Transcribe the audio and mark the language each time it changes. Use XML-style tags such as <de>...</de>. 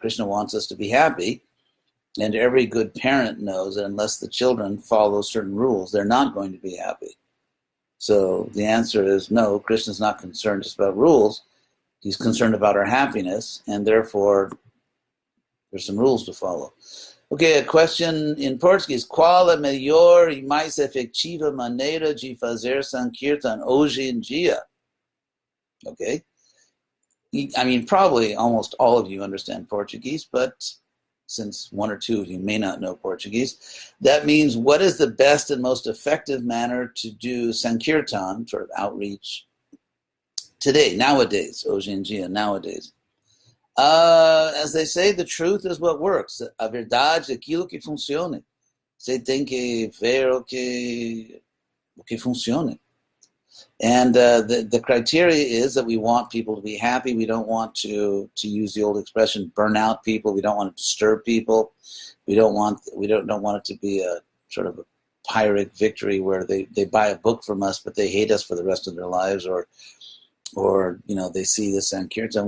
<en>Krishna wants us to be happy. And every good parent knows that unless the children follow certain rules, they're not going to be happy. So the answer is no, Krishna's not concerned just about rules. He's concerned about our happiness, and therefore there's some rules to follow. Okay, a question in Portuguese.</en> <pt>Qual a melhor e mais efetiva maneira de fazer Sankirtan hoje em dia?</pt> <en>Okay. I mean, probably almost all of you understand Portuguese, but since one or two of you may not know Portuguese, that means what is the best and most effective manner to do Sankirtan, sort of outreach, today, nowadays,</en> <pt>hoje em dia,</pt> <en>nowadays. As they say, the truth is what works.</en> <pt>A verdade é aquilo que funciona. Você tem que ver o que funciona.</pt> <en>And the criteria is that we want people to be happy. We don't want to use the old expression, burn out people. We don't want to disturb people. We don't want it to be a sort of a Pyrrhic victory where they buy a book from us, but they hate us for the rest of their lives, or they see the Sankirtan.</en>